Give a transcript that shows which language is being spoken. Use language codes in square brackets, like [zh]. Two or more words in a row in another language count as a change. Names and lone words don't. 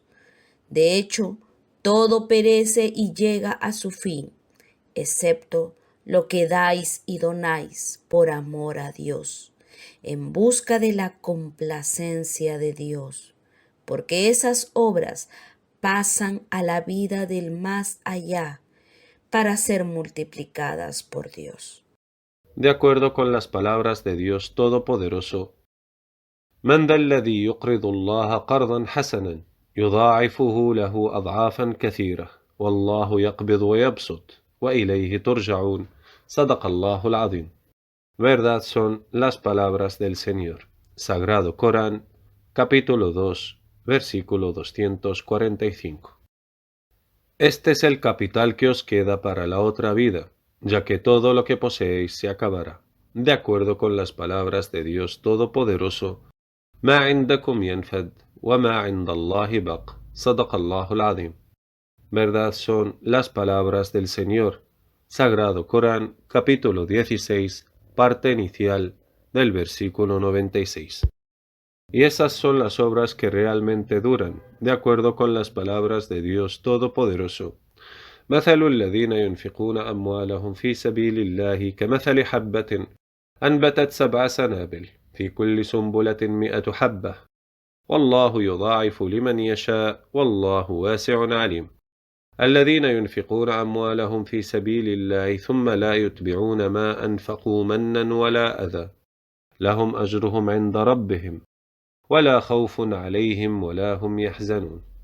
[es] De hecho, todo perece y llega a su fin, excepto lo que dais y donáis por amor a Dios, en busca de la complacencia de Dios, porque esas obras pasan a la vida del más allá para ser multiplicadas por Dios. De acuerdo con las palabras de Dios Todopoderoso: [ar] من ذا الذي يقرض الله قرضا حسنا يضاعفه له أضعافا كثيرة والله يقبض ويبسط وإليه ترجعون صدق الله العظيم. [es] Verdad son las palabras del Señor. Sagrado Corán, capítulo 2, versículo 245. Este es el capital que os queda para la otra vida, ya que todo lo que poseéis se acabará. De acuerdo con las palabras de Dios Todopoderoso, [ar] ما عندكم ينفد وما عند الله بق. صدق الله العظيم. [es] Verdad son las palabras del Señor. Sagrado Corán, capítulo 16, parte inicial del versículo 96. Y esas son las obras que realmente duran, de acuerdo con las palabras de Dios Todopoderoso. [ar] مثل الذين ينفقون أموالهم في سبيل الله كمثل حبة أنبتت 7 سنابل في كل سنبلة 100 حبة والله يضاعف لمن يشاء والله واسع عليم. الذين ينفقون أموالهم في سبيل الله ثم لا يتبعون ما أنفقوا منا ولا أذى لهم أجرهم عند ربهم ولا خوف عليهم ولا هم يحزنون.